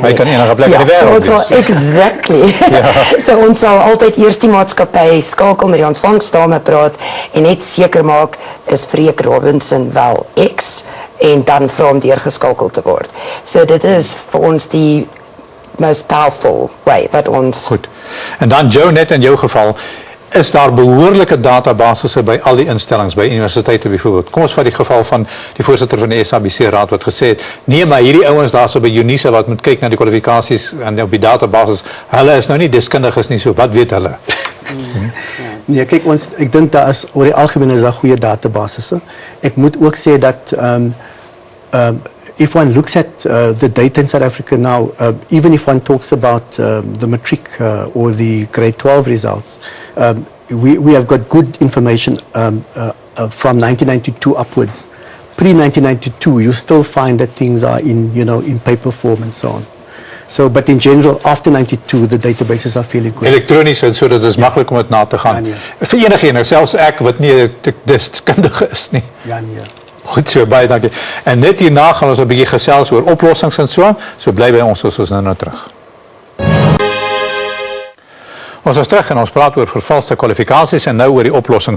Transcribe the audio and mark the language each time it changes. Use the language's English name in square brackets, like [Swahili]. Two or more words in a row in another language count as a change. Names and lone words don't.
[Afrikaans] Maar jy kan enige plek in die wêreld [English] so exactly. [Afrikaans] So ons sal altyd eers die maatskappy skakel met die ontvangsdame praat en net seker maak is Freek Robinson wel X en dan vra om deurgeskakel te word. So dit is vir ons die [English] most powerful way [Afrikaans] wat ons... Goed. En dan Joe, net in jou geval, is daar behoorlike databasisse by al die instellings, by universiteite byvoorbeeld. Kom ons vat die geval van die voorsitter van die SABC Raad wat gesê het, nee, maar hierdie ouens daar so by Unisa wat moet kyk na die kwalifikasies en op die databasis, hulle is nou nie deskundiges nie, so wat weet hulle? Nee, kyk, ek dink daar is, oor die algemeen is daar goeie databasisse. Ek moet ook sê dat [English] if one looks at the data in South Africa now, even if one talks about the matric or the grade 12 results, we have got good information from 1992 upwards. Pre-1992, you still find that things are in paper form and so on. So, but in general, after 92, the databases are fairly good. [Afrikaans] Elektronies, so dit is maklik om dit na te gaan. Vir enigeen, selfs ek wat nie deskundige is nie. Ja, nee. Goed so, baie dankie. En net hierna gaan ons 'n bietjie gesels oor oplossings en so bly by ons soos ons nou terug. Ons is terug en ons praat oor vervalste kwalifikasies en nou oor die oplossings.